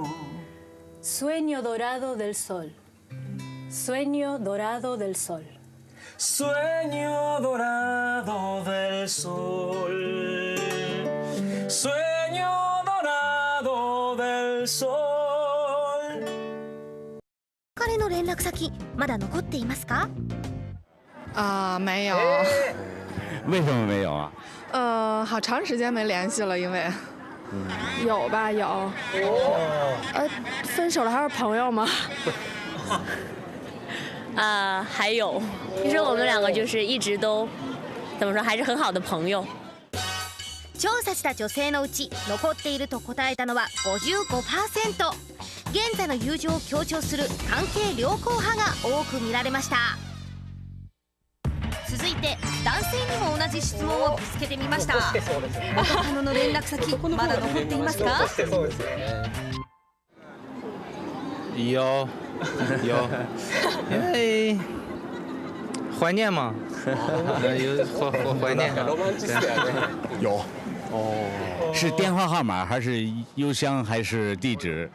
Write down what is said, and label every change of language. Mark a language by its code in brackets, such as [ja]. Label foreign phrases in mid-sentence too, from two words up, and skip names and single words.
[es] Sueño dorado del sol. Sueño dorado del sol. Sueño dorado del sol. Sueño dorado del sol。 [ja] 彼の連絡先まだ残っていますか？ [zh] 没有。为什么没有啊？好长时间没联系了，因为。有吧，有。分手了还是朋友吗？还有，其实我们两个就是一直都，怎么说，还是很好的朋友。 [ja] 調査した女性のうち残っていると答えたのは 55%。現在の友情を強調する関係良好派が多く見られました。続いて男性にも同じ質問をぶつけてみました。元カノの連絡先まだ残っていますか？ [zh] 有，因为怀念嘛，有怀念。有。是电话号码还是邮箱还是地址？